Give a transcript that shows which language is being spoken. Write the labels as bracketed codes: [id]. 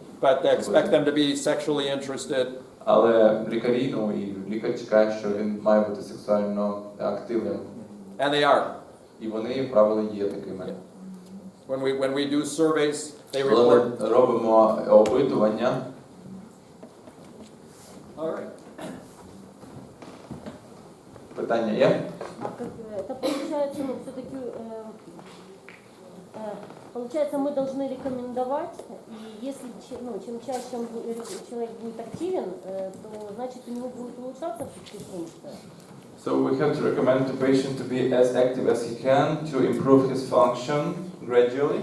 [en] but they expect them to be sexually interested. [uk] Але лікарі, ну і лікар чекає, що він має бути сексуально активним. [en] And they are. [uk] І вони, як правило, є такими. [en] When we do surveys, they [uk] Коли [en] report. [uk] ми робимо опитування, [en] All right. [uk] питання є? [ru] Это получается, ну, все-таки Получается, мы должны рекомендовать, и если чем чаще человек будет активен, то значит у него будет улучшаться все-таки функция. [en] So we have to recommend the patient to be as active as he can to improve his function gradually.